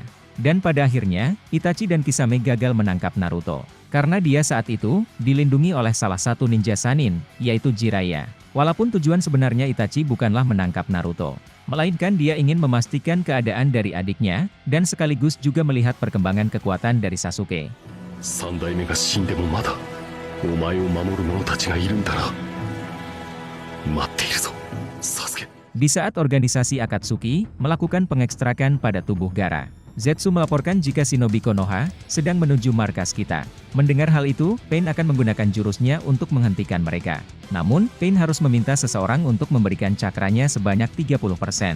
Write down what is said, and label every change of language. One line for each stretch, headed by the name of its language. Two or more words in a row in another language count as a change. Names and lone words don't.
Indonesian: Dan pada akhirnya, Itachi dan Kisame gagal menangkap Naruto. Karena dia saat itu dilindungi oleh salah satu ninja Sannin, yaitu Jiraiya. Walaupun tujuan sebenarnya Itachi bukanlah menangkap Naruto, melainkan dia ingin memastikan keadaan dari adiknya, dan sekaligus juga melihat perkembangan kekuatan dari Sasuke.
Japanese: 三代目が死んでもまだお前を守る者たちがいるんだな。待っているぞ、サスケ。
Indonesian: Di saat organisasi Akatsuki melakukan pengekstrakan pada tubuh Gaara, Zetsu melaporkan jika Shinobi Konoha sedang menuju markas kita. Mendengar hal itu, Pain akan menggunakan jurusnya untuk menghentikan mereka. Namun, Pain harus meminta seseorang untuk memberikan cakranya sebanyak 30%.